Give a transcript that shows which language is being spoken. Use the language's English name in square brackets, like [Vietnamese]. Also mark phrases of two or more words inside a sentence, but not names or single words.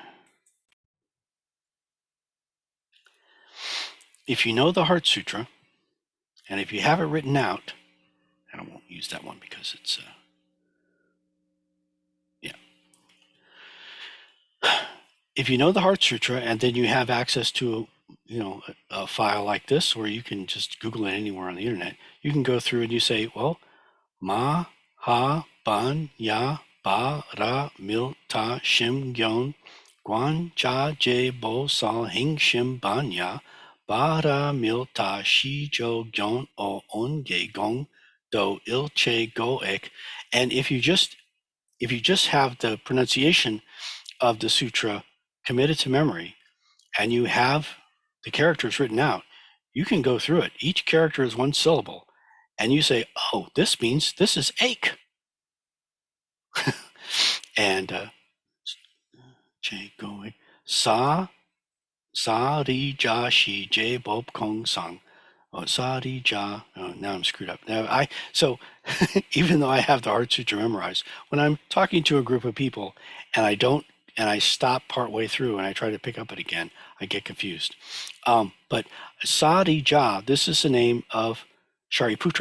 [English] If you know the Heart Sutra, and if you have it written out, and I won't use that one because it's, yeah. If you know the Heart Sutra, and then you have access to a file like this, or you can just Google it anywhere on the internet, you can go through and you say, well, [Korean] 마 하 반 야 바 라 밀 다 심 경 관 자 재 보 살 행 심 반 야 바 라 밀 다 시 조 견 오 온 개 공 도 일 체 고 액. [English] And if you just have the pronunciation of the sutra committed to memory and you have the characters written out, you can go through it. Each character is one syllable. And you say, oh, this means this is ache. [Korean] And 체 고 사 리 자 시 제 법 공 상. [English] Oh, sa ri ja. Oh, now I'm screwed up. So even though I have the Heart Sutra memorized, when I'm talking to a group of people and I stop partway through and I try to pick up it again, I get confused. But sa ri ja, this is the name of Shariputra.